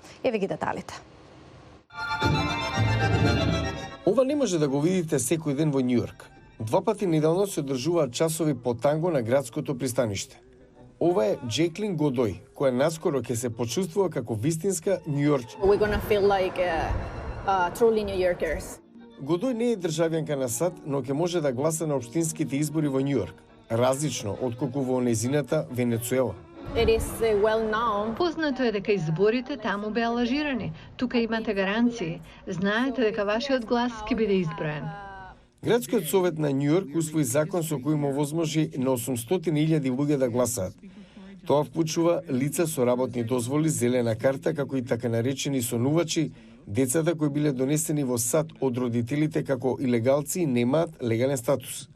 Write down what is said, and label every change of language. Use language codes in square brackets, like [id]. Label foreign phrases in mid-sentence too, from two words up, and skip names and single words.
[mk] Еве ги деталите. Ова не може да го видите секој ден во Њујорк. 2 пати неделно се одржуваат часови по танго на градското пристаниште. Ова е Джеклин Годој, која наскоро ќе се почувствува како вистинска њујорчанка. [en] We're gonna feel like truly New Yorkers. [mk] Годој не е државјанка на САД, но ќе може да гласа на општинските избори во Њујорк, различно отколку во незината Венецуела. [en] It is well known. [mk] Познато е дека изборите таму беа лажирани. Тука имате гаранции. Знаете дека вашиот глас ќе биде изброен. Градскиот совет на Њујорк усвои закон со кој му возможи на 800.000 луѓе да гласаат. Тоа вклучува лица со работни дозволи, зелена карта, како и така наречени сонувачи, децата кои биле донесени во САД од родителите како илегалци и немаат легален статус.